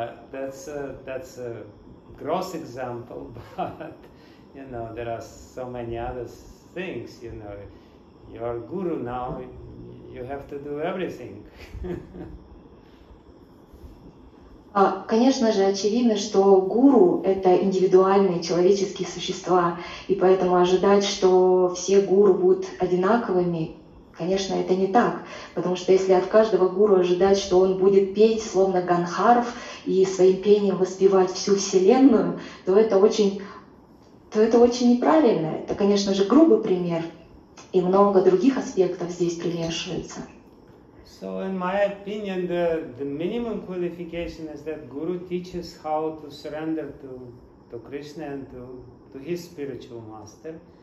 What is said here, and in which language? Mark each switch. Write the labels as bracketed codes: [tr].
[en] That's a gross example, but there are so many other things. You're guru now. You have to do everything. [ru] Конечно же, очевидно, что гуру — это индивидуальные человеческие существа, и поэтому ожидать, что все гуру будут одинаковыми, конечно, это не так, потому что если от каждого гуру ожидать, что он будет петь словно Ганхарв и своим пением воспевать всю Вселенную, то это очень неправильно. Это, конечно же, грубый пример. И много других аспектов здесь примешивается. [en] So, in my opinion, the minimum qualification is that Guru teaches how to surrender to Krishna and to his spiritual master.